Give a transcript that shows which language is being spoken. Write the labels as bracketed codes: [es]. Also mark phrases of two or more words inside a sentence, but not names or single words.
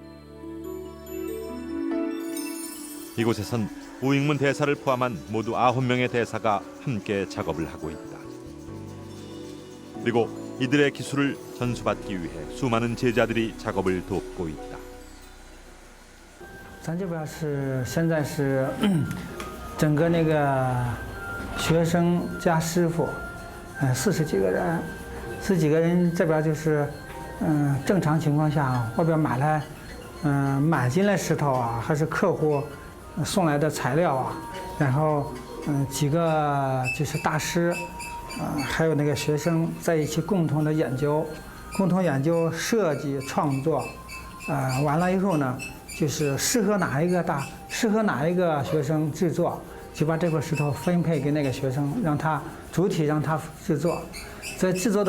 [ko] 이곳에선 우익문 대사를 포함한 모두 9명의 대사가 함께 작업을 하고 있다. 그리고 이들의 기술을 전수받기 위해 수많은 제자들이 작업을 돕고 있다. [zh] 咱这边是现在是整个那个学生加师傅，40几个人，10几个人这边就是。正常情况下，外边买进来石头啊，还是客户送来的材料啊，然后几个就是大师，还有那个学生在一起共同的研究，设计创作，完了以后呢，就是适合哪一个学生制作，就把这块石头分配给那个学生，让他主体让他制作，在制作的过程当中呢。